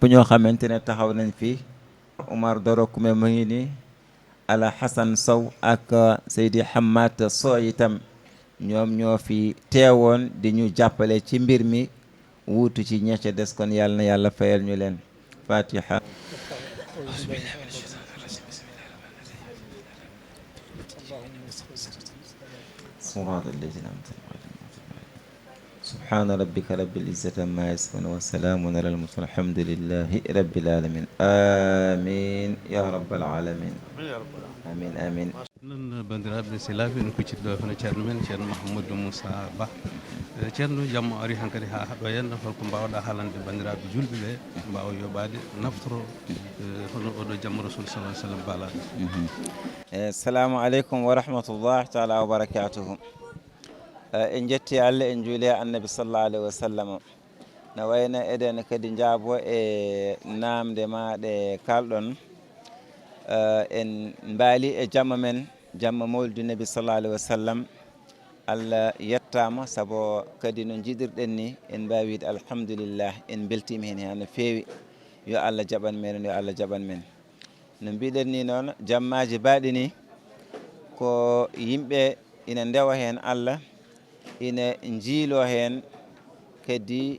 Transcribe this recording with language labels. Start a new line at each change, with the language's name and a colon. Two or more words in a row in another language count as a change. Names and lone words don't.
Wolof: ñoo xamante ne taxaw nañ fii Omar Doro Kume mu ngi nii Ala Hassan Sow ak Seydi Hamad Sow itam ñoom ñoo fi teewoon di ñu jàppale ci mbir mi wuutu ci ñecce des kon yàlla na yàlla fayal ñu leen fatiha
Arabic: سبحان ربك رب العزة عما يصفون وسلام على المرسلين الحمد لله رب العالمين آمين يا رب العالمين آمين آمين
Fula: non bandiraɓe silaɓe en kuccitiɗo hono ceerno men ceerno Mahamadou Moussa Ba ceerno jamma ari hankkadi ha haɗo henna holko mbawɗa haalande bandiraɓe julɓe ɓe mbawa yoɓade naftoro hono oɗo jamma
Arabic: رسول صلى سلم
Fula: baalaɗo
Arabic: السلام عليكم ورحمة الله تعالى وبركاته
Fula: en jetti Allah en juuli annabi
Arabic: صلى الله عليه وسلم
Fula: na wayno eɗen kadi jaabo e namde maɗe kalɗon en mbaali e jamma men jamma
Arabic: مولد النبي صلى الله عليه وسلم
Fula: Allah yettama sabo kadi no jiɗirɗen ni en mbawi wiide alhamdulillah en beltima hen ha no feewi yo Allah jaɓan men yo Allah jaɓan men no mbiɗen ni noon jammaji baɗi ni ko yimɓe ina ndewa hen Allah ina jiilo hen kadi